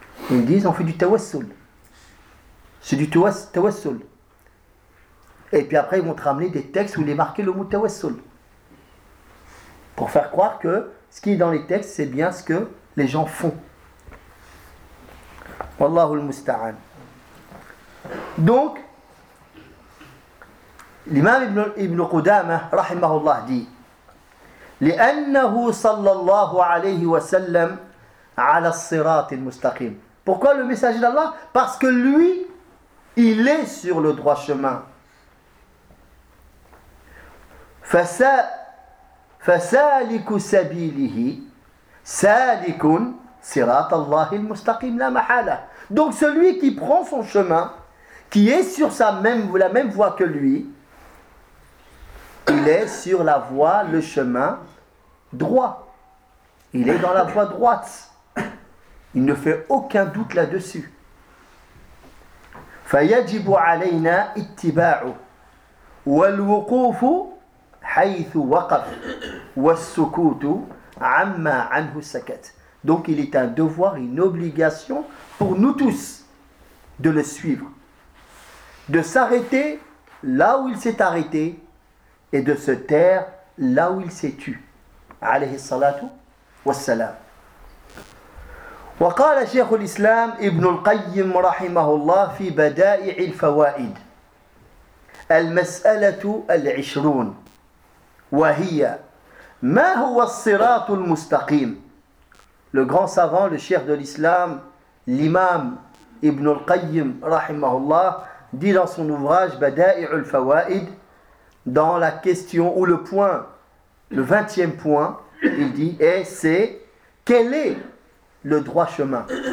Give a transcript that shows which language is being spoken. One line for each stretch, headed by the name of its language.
French: Ils disent on fait du tawassul. C'est du tawassul. Et puis après, ils vont te ramener des textes où il est marqué le mot tawassul. Pour faire croire que ce qui est dans les textes, c'est bien ce que les gens font.
Arabic: Wallahu al-musta'an.
French: Donc, l'imam ibn Qudama, rahimahullah, dit
Arabic: لأنه صلى الله عليه وسلم على الصراط المستقيم.
French: Pourquoi le messager d'Allah? Parce que lui, il est sur le droit chemin.
Arabic: فسالك سبيله سالك صراط الله المستقيم لا محالة.
French: Donc celui qui prend son chemin, qui est sur sa même, la même voie que lui, il est sur la voie, le chemin droit. Il est dans la voie droite. Il ne fait aucun doute là-dessus.
Arabic: فيجب علينا اتباعه والوقوف حيث وقف والسكوت عما عنه سكت.
French: Donc il est un devoir, une obligation pour nous tous de le suivre, de s'arrêter là où il s'est arrêté et de se taire là où il s'est tu.
Arabic: عليه الصلاة والسلام. وقال شيخ الإسلام ابن القيم رحمه الله في بدائع الفوائد المسألة العشرون وهي ما هو الصراط المستقيم.
French: Le grand savant, le cheikh de l'islam, l'imam Ibn al-Qayyim, rahimahullah, dit dans son ouvrage Bada'i'u al-Fawa'id, dans la question ou le point, le 20e point, il dit, et c'est quel est le droit chemin?